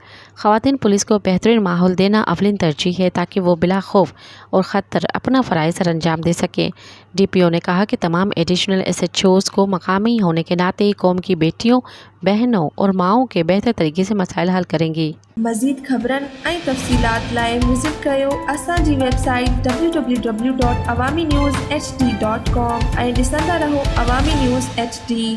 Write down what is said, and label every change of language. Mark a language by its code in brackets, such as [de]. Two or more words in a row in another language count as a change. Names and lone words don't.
[ur] خواتین پولیس کو بہترین ماحول دینا اولین ترجیح ہے تاکہ وہ بلا خوف اور خطر اپنا فرائض سر انجام دے سکیں۔ DPO نے کہا کہ تمام ایڈیشنل SHOs کو مقامی ہونے کے ناطے قوم کی بیٹیوں، بہنوں اور ماؤں کے بہتر طریقے سے مسائل حل کریں گی۔ [sd] مزید خبرن ऐं तफ़सीलात लाइ विज़िट कयो असांजी वेबसाइट www.awamiNewsHD.com ऐं ॾिसंदा रहो अवामी न्यूज़ HD।